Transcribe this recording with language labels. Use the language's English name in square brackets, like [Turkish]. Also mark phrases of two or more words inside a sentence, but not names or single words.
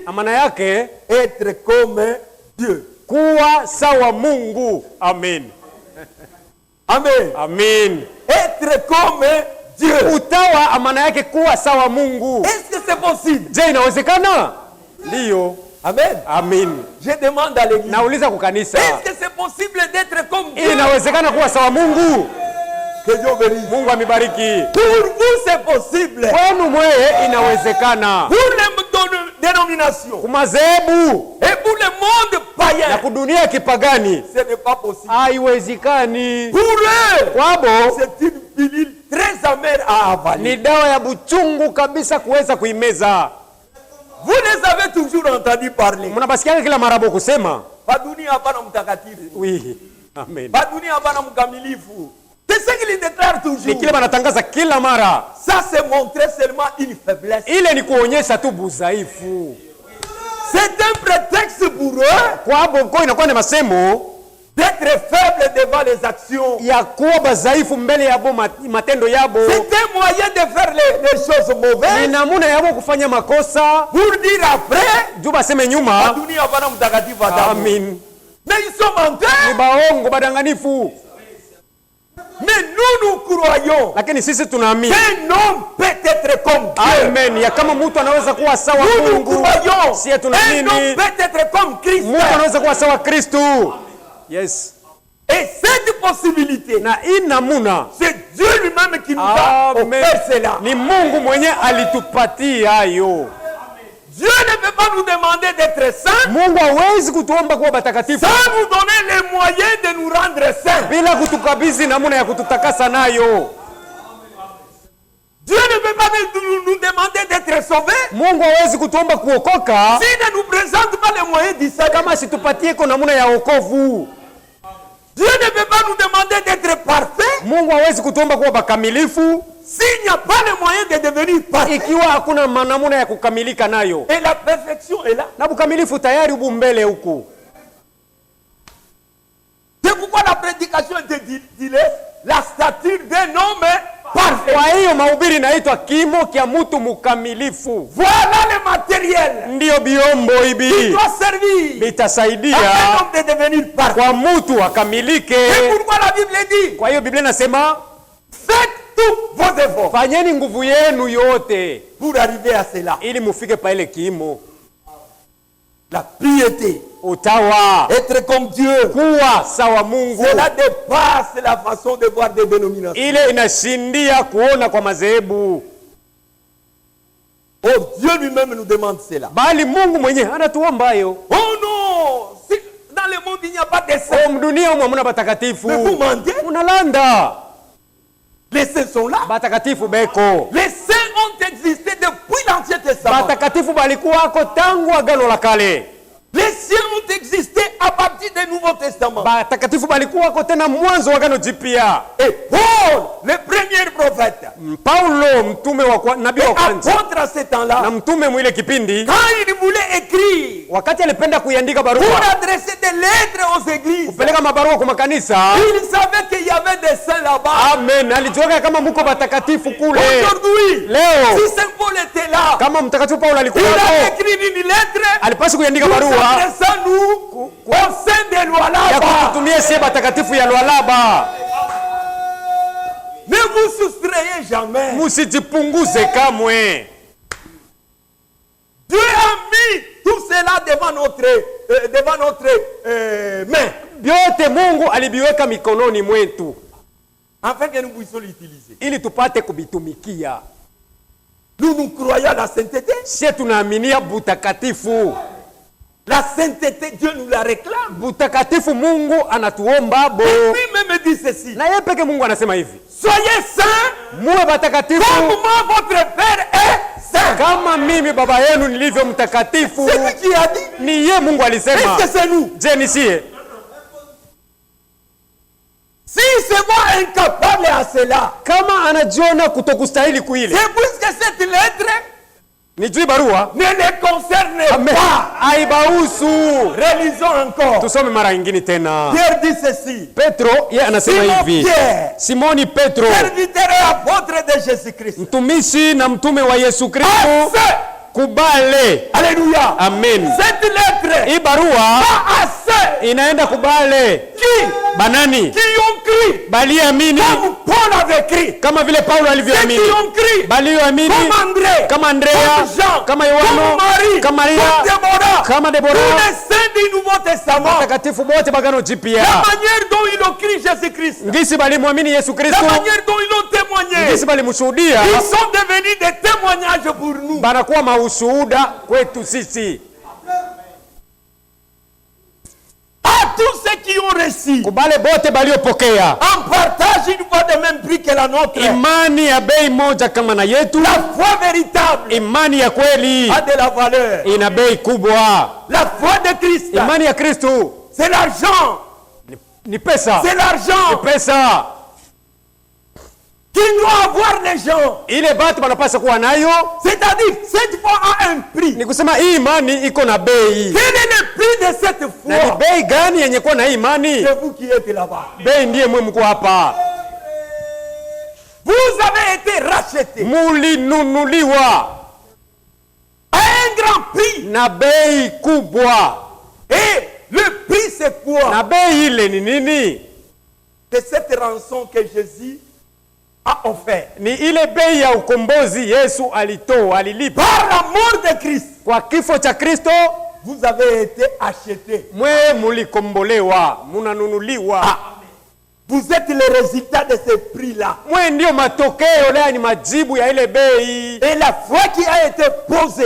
[Swahili] Amana yake [French] être comme Dieu. [Swahili] kuwa sawa Mungu. Amen. Amen. Amen. [French] Être comme Dieu. [Swahili] Utawa amana yake kuwa sawa Mungu. [French] Est-ce que c'est possible? [Swahili] Je, inawezekana? Ndio. Amen. Amen. [French] Je demande à l'église. [Swahili] Nauliza kukanisa. [French] Est-ce que c'est possible d'être comme Dieu? [Swahili] Inawezekana kuwa sawa Mungu? [French] Que Dieu bénisse. [Swahili] Mungu amibariki. [French] Pour vous, c'est possible. [Swahili] Kwenu mweye inawezekana. [French] Pour les dénominations [Swahili] Kumazebu [French] et pour le monde [Swahili] na [French] païen, [Swahili] kudunia kipagani [French] ce n'est pas possible. [Swahili] haiwezekani. [French] Pour eux, [Swahili] Kwabo [French] c'est une pilule très amère à avaler. [Swahili] ni dawa ya buchungu kabisa kuweza kuimeza. [French] Vous les avez toujours entendu parler. [Swahili] Mnabasikia kila mara kusema Baduni hapana mtakatifu. wi. Amen. Baduni hapana mkamilifu. [French] C'est ce qu'il déclare [Swahili] Ni [French] toujours. [Swahili] kile banatangaza kila mara. [French] Ça, c'est montrer seulement une faiblesse. [Swahili] Ile ni kuonyesha tu budhaifu. [French] C'est un prétexte pour eux [Swahili] Kwabo kwa inakuwa ni masemo [French] d'être faibles devant les actions. [Swahili] ya kuwa badhaifu mbele yabo matendo yabo. [French] C'est un moyen de faire les choses [Swahili] Ni [French] mauvaises [Swahili] namuna yabo kufanya makosa [French] pour dire après, [Swahili] juu baseme nyuma. Baduni hapana mtakatifu Adamu. Amen. [French] Mais ils sont [Swahili] Ni [French] menteurs. [Swahili] baongo badanganifu. [French] Mais nous croyons [Swahili] Lakini sisi tunaamini. [French] qu'un homme peut être comme Dieu. Amen. [Swahili] Ya kama mtu anaweza kuwa sawa [French] Nous [Swahili] Mungu. [French] croyons [Swahili] Sie [French] un homme [Swahili] tunaamini [French] peut être comme Christ. [Swahili] mtu anaweza kuwa sawa Kristu. Yes. [French] Et cette possibilité, [Swahili] Na hii namuna [French] c'est Dieu lui-même qui nous a Amen. offert cela. [Swahili] Ni Mungu mwenye alitupatia hayo. [French] Dieu ne peut pas nous demander d'être saints [Swahili] Mungu hawezi kutuomba kuwa batakatifu [French] sans nous donner les moyens de nous rendre saints. [Swahili] bila bila kutukabidhi namna ya kututakasa nayo. [French] Dieu ne peut pas nous demander d'être sauvés [Swahili] Mungu hawezi kutuomba kuokoka [French] s'il ne nous présente pas les moyens du salut. [Swahili] kama situpatie kwa namna ya wokovu. [French] Dieu ne peut pas nous demander d'être parfaits [Swahili] Mungu hawezi kutuomba kuwa bakamilifu [French] s'il n'y a pas les moyens de devenir parfaits. [Swahili] ikiwa hakuna namna ya kukamilika nayo. [French] Et la perfection est là. [Swahili] Na ukamilifu tayari ubu mbele huku. [French] C'est pourquoi la prédication dit la stature d'un homme parfait. [Swahili] Kwa hiyo mahubiri inaitwa kimo kia mtu mkamilifu. [French] Voilà le matériel [Swahili] Ndiyo biombo [French] qui [Swahili] hivi [French] doit servir [Swahili] bitasaidia [French] à un homme de devenir parfait. [Swahili] kwa mtu akamilike. [French] C'est pourquoi la Bible dit, [Swahili] Kwa hiyo Biblia inasema [French] faites tous vos efforts [Swahili] fanyeni nguvu yenu yote [French] pour arriver à cela. [Swahili] ili mufike pa ile kimo. [French] La piété, [Swahili] Utawa, [French] être comme Dieu, [Swahili] kuwa sawa Mungu, [French] cela dépasse la façon de voir des dénominations. [Swahili] ile inashindia kuona kwa madhehebu. [French] Oh, Dieu lui-même nous demande cela. [Swahili] Bali Mungu mwenyewe anatuomba hayo. [French] Oh non, si dans le monde il n'y a pas de saints, [Swahili] Mdunia humu hamuna batakatifu. [French] mais vous mentez, [Swahili] Unalanda. [French] les saints sont là. [Swahili] Batakatifu beko. [French] Les saints ont existé depuis l'Ancien Testament. [Swahili] Batakatifu balikuwako tangu agano la kale. [French] Les cieux ont existé à partir du Nouveau Testament. [Swahili] Batakatifu balikuwako tena mwanzo wa agano jipya. [French] Et Paul, le premier prophète, [Swahili] Paulo mtume wa nabii wa kwanza [French] apôtre à ce [Swahili] na [French] temps-là, [Swahili] mtume mwile kipindi, [French] quand il voulait écrire [Swahili] wakati alipenda kuiandika [French] pour [Swahili] barua [French] adresser des lettres aux églises, [Swahili] kupeleka mabarua kwa makanisa, [French] il savait qu'il y avait des saints là-bas. [Swahili] amen, alijuaga kama muko batakatifu kule. [French] Aujourd'hui, [Swahili] Leo [French] si Saint Paul était là, [Swahili] kama mtakatifu Paulo [French] il [Swahili] alikuwa [French] a [Swahili] hapo, [French] écrit une lettre [Swahili] alipaswa kuiandika [French] nous [Swahili] barua [French] adressant nous au sein de loi [Swahili] ya [French] là-bas. [Swahili] kututumia sie batakatifu ya Lualaba. [French] Ne vous soustrayez jamais. [Swahili] Musijipunguze kamwe. [French] Dieu a mis tout cela devant notre main, [Swahili] Vyote Mungu alibiweka mikononi mwetu [French] afin que nous puissions l'utiliser. [Swahili] ili tupate kubitumikia. [French] Nous croyons à la sainteté. [Swahili] Sie tunaaminia butakatifu. [French] La sainteté, Dieu nous la réclame. [Swahili] Butakatifu Mungu anatuomba bo. [French] Et lui-même dit ceci. [Swahili] Na yeye peke Mungu anasema hivi, [French] Soyez saints [Swahili] muwe batakatifu [French] comme moi votre Père est saint. [Swahili] kama mimi baba yenu nilivyo mtakatifu. [French] C'est lui qui a dit. [Swahili] Ni yeye Mungu alisema. [French] Est-ce que c'est nous? [Swahili] Je ni sie? [French] Si c'est moi incapable à cela, [Swahili] Kama anajiona kutokustahili kuile, [French] c'est puisque cette lettre [Swahili] nijui barua [French] ne les concerne Amen. pas. [Swahili] Aibahusu. [French] Relisons encore. [Swahili] Tusome mara nyingine tena. [French] Pierre dit ceci. [Swahili] Petro yeye anasema [French] Simon [Swahili] hivi, [French] Pierre, [Swahili] Simoni Petro, [French] serviteur et apôtre de Jésus-Christ. [Swahili] mtumishi na mtume wa Yesu Kristo, [French] Assez. [Swahili] kubale. [French] Alléluia. Amen. Cette lettre [Swahili] Hii barua [French] pas assez. [Swahili] inaenda kubale [French] Qui [Swahili] banani [French] qui ont cru [Swahili] baliamini [French] comme Paul avait cru. [Swahili] kama vile Paulo [French] Ceux [Swahili] alivyoamini, [French] qui ont cru [Swahili] balioamini [French] comme André, [Swahili] kama Andrea, [French] comme Jean, [Swahili] kama [French] comme [Swahili] Yohano, [French] Marie, [Swahili] kama Maria, [French] comme Déborah, [Swahili] kama [French] tous [Swahili] Debora, [French] les saints du Nouveau Testament. [Swahili] watakatifu wote bagano [French] La [Swahili] jipya, [French] manière dont ils ont cru Jésus-Christ, [Swahili] ngisi balimwamini Yesu [French] la [Swahili] Kristo, [French] manière dont ils ont témoigné, [Swahili] ngisi balimshuhudia, [French] ils sont devenus des témoignages pour nous. [Swahili] banakuwa maushuhuda kwetu sisi. [French] À tous ceux qui ont reçu [Swahili] Kubale bote baliopokea [French] en partage une foi de même prix que la nôtre, [Swahili] imani ya bei moja kama na yetu, [French] la foi véritable [Swahili] imani ya kweli [French] a de la valeur. [Swahili] ina bei kubwa. [French] La foi de Christ, [Swahili] Imani ya Kristo [French] c'est l'argent. [Swahili] ni pesa, [French] C'est [Swahili] ni [French] l'argent [Swahili] pesa [French] qui doit avoir les gens. [Swahili] ile batu banapasa kuwa nayo. [French] C'est-à-dire, cette foi a un prix. [Swahili] Ni kusema hii imani iko na bei. [French] Quel est le prix de cette [Swahili] Na ni [French] foi? [Swahili] bei gani yenye kuwa na hii imani? [French] C'est vous qui êtes là-bas. [Swahili] Bei ndiye mwe mko hapa, [French] Vous avez été rachetés [Swahili] mulinunuliwa [French] à un grand prix. [Swahili] na bei kubwa. [French] Et le prix, c'est quoi? [Swahili] Na bei ile ni nini? [French] C'est cette rançon que Jésus a offert. [Swahili] Ni ile bei ya ukombozi Yesu alitoa, alilipa [French] Par la mort de Christ, [Swahili] kwa kifo cha Kristo. [French] vous avez été achetés. [Swahili] Mwe mulikombolewa, munanunuliwa. [French] Vous êtes le résultat de ce prix-là. [Swahili] Mwe ndio matokeo, leo ni majibu ya ile bei, [French] Et la foi qui a été posée,